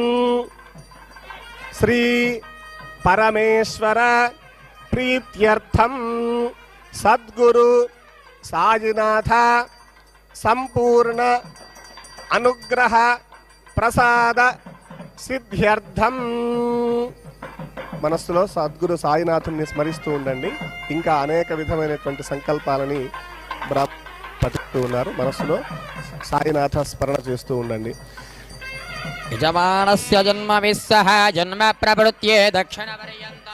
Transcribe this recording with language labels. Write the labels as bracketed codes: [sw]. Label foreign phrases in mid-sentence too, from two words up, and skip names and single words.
[sa] श्री परमेश्वर प्रीत्यर्थं सद्गुरु साईनाथ संपूर्ण अनुग्रह प्रसाद सिद्ध्यर्थं [te] మనస్సులో సద్గురు సాయినాథుని స్మరిస్తూ ఉండండి. ఇంకా అనేక విధమైనటువంటి సంకల్పాలని పఠిస్తూ ఉన్నారు. మనస్సులో సాయినాథ స్మరణ చేస్తూ ఉండండి. [sa] యజమానస్య జన్మ విస్సహ జన్మ ప్రవృత్యే దక్షిణ పర్యంతం